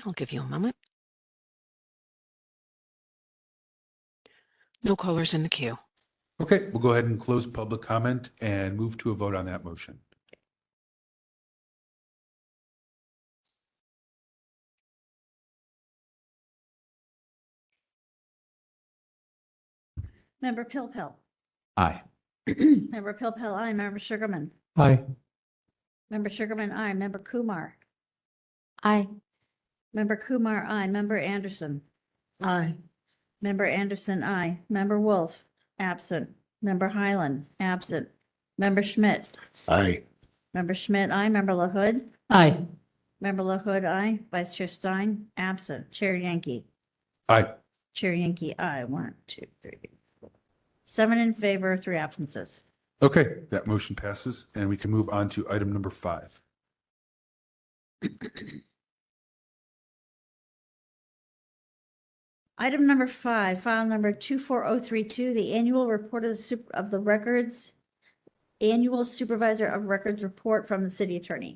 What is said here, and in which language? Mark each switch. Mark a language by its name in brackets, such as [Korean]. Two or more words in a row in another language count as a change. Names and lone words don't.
[English] I'll give you a moment. No callers in the queue. Okay, we'll go ahead and close public comment and move to a vote on that motion. Member Pilpel. Aye. Member Pilpel, aye. Member Sugarman. Aye. Member Sugarman, aye. Member Kumar. Aye. Member Kumar, aye. Member Anderson. Aye. Member Anderson, aye. Member Wolf, absent. Member Highland, absent. Member Schmidt. Aye. Member Schmidt, aye. Member LaHood. Aye. Member LaHood, aye. Vice Chair Stein, absent. Chair Yankee. Aye. Chair Yankee, aye. 1, 2, 3, 4. 7 in favor, 3 absences. Okay, that motion passes, and we can move on to item number 5. Item number 5, file number 24032, the annual report of the records, annual supervisor of records report from the city attorney.